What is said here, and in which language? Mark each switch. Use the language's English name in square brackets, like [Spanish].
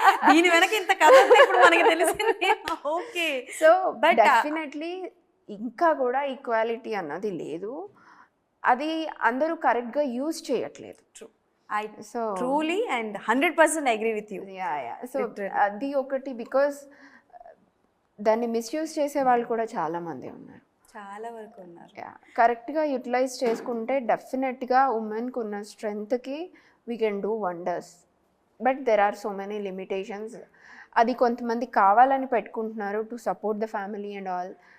[Telugu] దీని వెనక ఇంత కథ ఉంది ఇప్పుడు మనకి తెలిసింది. ఓకే. సో బట్ డెఫినెట్లీ ఇంకా కూడా ఈక్వాలిటీ అన్నది లేదు, అది అందరూ కరెక్ట్గా యూజ్ చేయట్లేదు. [English] I truly and 100% agree with you. [Telugu] So అది ఒకటి, బికాస్ దాన్ని మిస్యూజ్ చేసే వాళ్ళు కూడా చాలా మంది ఉన్నారు, చాలా వరకు ఉన్నారు. కరెక్ట్గా యూటిలైజ్ చేసుకుంటే డెఫినెట్గా ఉమెన్కి ఉన్న స్ట్రెంగ్త్కి we can do wonders. But there are so many limitations. అది కొంతమంది కావాలని పెట్టుకుంటున్నారు to support the family and all.